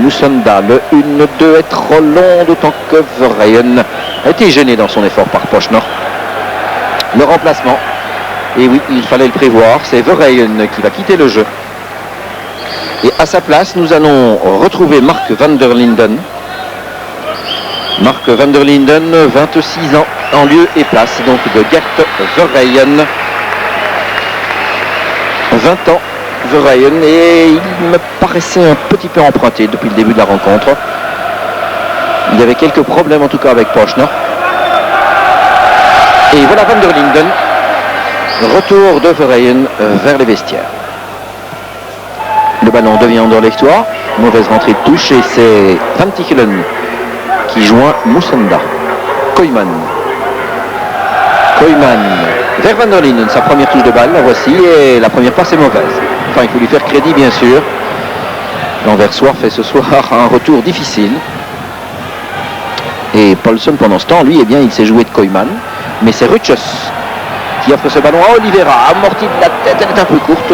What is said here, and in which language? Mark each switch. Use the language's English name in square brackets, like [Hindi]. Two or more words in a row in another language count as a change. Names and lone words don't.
[French] Musonda, le 1-2 est trop long, d'autant que Verheyen a été gêné dans son effort par Pochner. Le remplacement, et oui, il fallait le prévoir, c'est Verheyen qui va quitter le jeu. Et à sa place, nous allons retrouver Mark van der Linden. Mark van der Linden, 26 ans, en lieu et place donc de Gert Verheyen. 20 ans, Verheyen, et il me paraissait un petit peu emprunté depuis le début de la rencontre. Il y avait quelques problèmes en tout cas avec Pochner. Et voilà van der Linden. Retour de Verheyen vers les vestiaires. Le ballon devient Anderlechtois. Mauvaise rentrée de touche et c'est Van Tichelen qui joint Musonda. Koyman vers Van der Linden, sa première touche de balle, la voici, et la première passe est mauvaise. Enfin, il faut lui faire crédit bien sûr. L'Anversois fait ce soir un retour difficile. Et Paulson pendant ce temps, lui, il s'est joué de Koyman, mais c'est Rutschus qui offre ce ballon à Oliveira, amorti de la tête, elle est un peu courte.